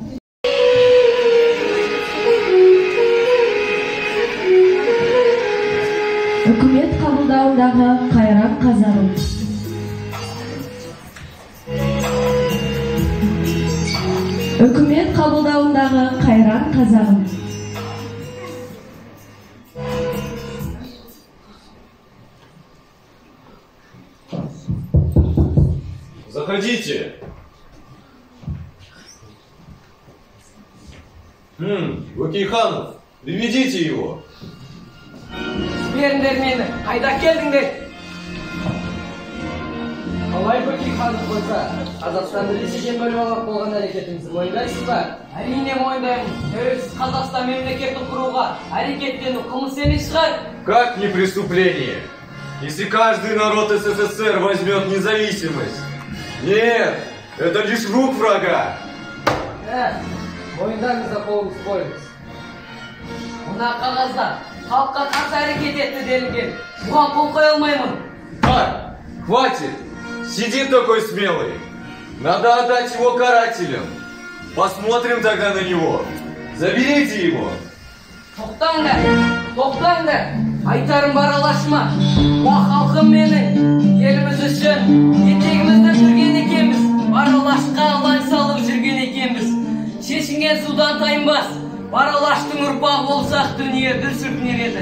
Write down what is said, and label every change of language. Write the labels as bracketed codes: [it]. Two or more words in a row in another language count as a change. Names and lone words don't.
[kk] Үкімет қабылдауындағы қайран қазағым. Үкімет қабылдауындағы қайран қазағым. [ru] Заходите. Бөкейханов, приведите его. [kk] Беріңдер мені, қайда келдіңдер? Қалай Бөкейханов болса, Қазақстанды ресейден бөліп алып болған әрекетіңізді мойындайсыз ба? Әрине мойындаймын. Тәуелсіз Қазақстан мемлекетін құруға әрекеттену қылмыс емес шығар? [ru] Как не преступление? Если каждый народ СССР возьмет независимость. Нет, это лишь рук врага. [kk] Мойындаңыз да қолыңыз қойыңыз. Мына қағазда халыққа қарсы әрекет етті делінген. Бұған қол қоя алмаймын. [ru] Так, хватит. Сидит такой смелый. Надо отдать его карателям. Посмотрим тогда на него. Заберите его. [kk] Тоқтаңдар. Айтарым бар Алашыма. Уа халқым менің, еліміз үшін етегімізді жүрген екенбіз. Бар Алашқа алаң салып жүрген екенбіз. Шешінген судан тайынбас. Бар Алаштың ұрпағы болсақ дүние дүр сілкінер еді.